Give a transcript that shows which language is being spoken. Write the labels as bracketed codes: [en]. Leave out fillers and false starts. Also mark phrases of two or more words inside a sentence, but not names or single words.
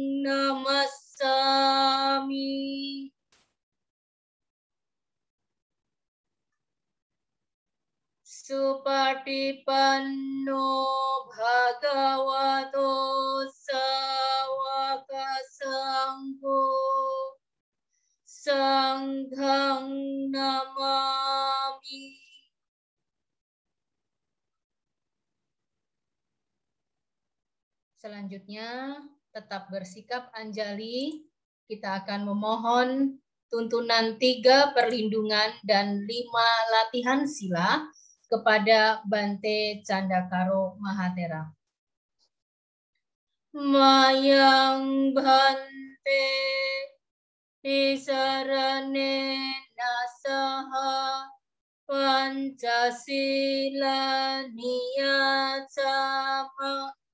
[pi] Namassami Supatipanno Bhagavato Sawaka Sangho Sanghang Namami. [id] Selanjutnya, tetap bersikap anjali. Kita akan memohon tuntunan 3 perlindungan dan 5 latihan sila kepada Bante Candakaro Mahatera. [pi] Mayang Bante Isarane Nasaha Pancasila Niyacama